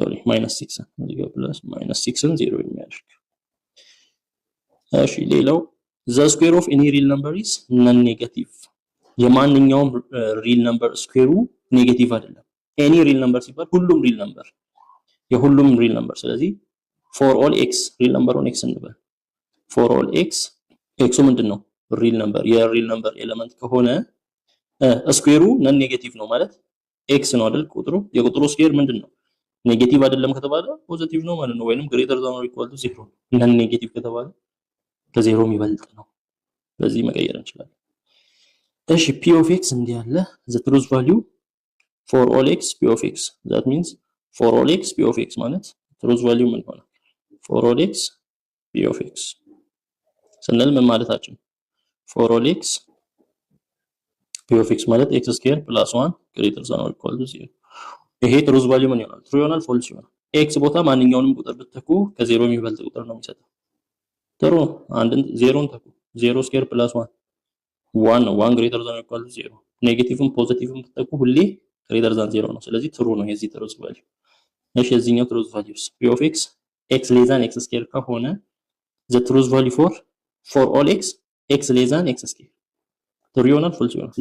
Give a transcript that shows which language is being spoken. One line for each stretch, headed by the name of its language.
Amharic: minus 6 እዚህ ጋር plus minus 6 ን 0 የሚያደርግ። እሺ ሌላው
English: the square of any real number is non-negative
Amharic: የማንኛውም ሪል ነምበር ስኩዌሩ ኔጌቲቭ አይደለም። any real number ሲባል ሁሉም ሪል ነምበር የሁሉም ሪል ነምበር። ስለዚህ for all x ሪል ነምበሩን x እንበል for all x x ምንድነው? ሪል ነምበር የሪል ነምበር ኤሌመንት ከሆነ ስኩዌሩ ነን ኔጌቲቭ ነው ማለት x ነው አይደል? ቁጥሩ የቁጥሩ ስኩዌር ምንድነው? ኔጌቲቭ አይደለም ከተባለ ፖዚቲቭ ነው ማለት ነው። ወይንም greater than or equal to 0 ነን ኔጌቲቭ ከተባለ ከ0 የሚበልጥ ነው። በዚህ መቀየር እንችላለን። እሺ p of x እንዲህ ያለ
English: the truth value for all x p of x
Amharic: that means for all x p of x ማለት truth value ምን ሆነ?
English: for all x p of x ስንል ምን ማለታችን? for all x p of x ማለት x square plus 1 greater than or equal to 0 ይሄ truth value ምን ይሆናል?
Amharic: true ይሆናል false ይሆናል? x ቦታ ማንኛውንም ቁጥር ብትተኩ ከ0 የሚበልጥ ቁጥር ነው የሚሰጠው። true አንድን 0ን ተኩ 0 square plus 1 ነው 1 greater than or equal to 0 ኔጌቲቭም ፖዚቲቭም ብትተኩ ሁሌ greater than 0 ነው። ስለዚህ ትሩ ነው የዚህ ትሩዝ ቫልዩ። እሺ የዚህኛው ትሩዝ ቫልዩስ p of x x less than x square ከሆነ the truth value for all x x less than x square ትሩ ይሆናል false ይሆናል?